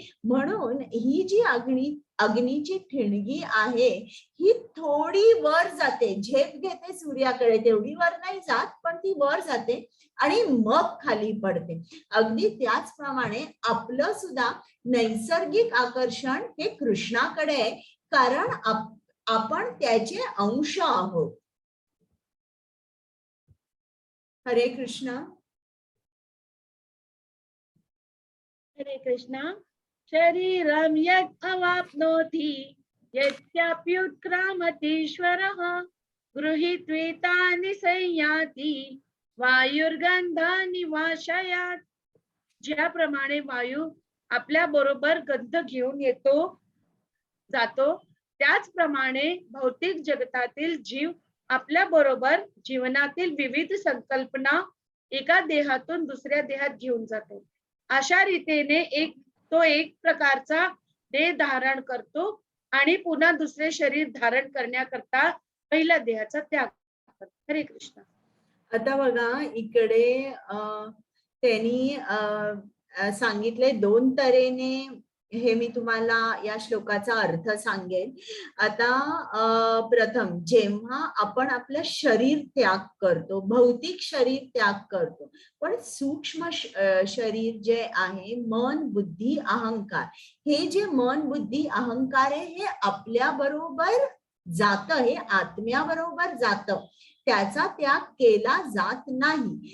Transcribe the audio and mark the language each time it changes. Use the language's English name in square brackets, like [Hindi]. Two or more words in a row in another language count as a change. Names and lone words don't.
[Marathi] म्हणून ही जी अग्नीची ठिणगी आहे ही थोडी वर जाते, झेप घेते सूर्याकडे, तेवढी वर नाही जात पण ती वर जाते आणि मग खाली पडते. अगदी त्याचप्रमाणे आपलं सुद्धा नैसर्गिक आकर्षण हे कृष्णाकडे आहे, कारण आपण त्याचे अंश आहोत. हरे कृष्ण. हरे कृष्णा. [Sanskrit] शरीरं यत् अवाप्नोति यच्चाप्युत्क्रामतीश्वरः गृहीत्वेतानि संयाति वायुर्गंधानि वाशयात्. [Marathi] ज्याप्रमाणे वायू आपल्या बरोबर गंध घेऊन येतो जातो, त्याचप्रमाणे भौतिक जगतातील जीव आपल्या बरोबर जीवनातील विविध संकल्पना एका देहातून दुसऱ्या देहात घेऊन जातो. अशा रीतीने तो एक प्रकारचा देह धारण करतो आणि पुन्हा दुसरे शरीर धारण करण्याकरता पहिल्या देहाचा त्याग करतो. हरे कृष्ण. आता बघा इकडे त्यांनी सांगितले दोन तऱ्हेने. हे मी तुम्हाला या श्लोकाचा अर्थ सांगेन. आता प्रथम जेव्हा आपण आपलं शरीर त्याग करतो, भौतिक शरीर त्याग करतो, पण सूक्ष्म शरीर जे आहे, मन बुद्धी अहंकार, हे जे मन बुद्धी अहंकार आहे हे आपल्या बरोबर जात, हे आत्म्याबरोबर जात, त्याचा त्याग केला जात नाही.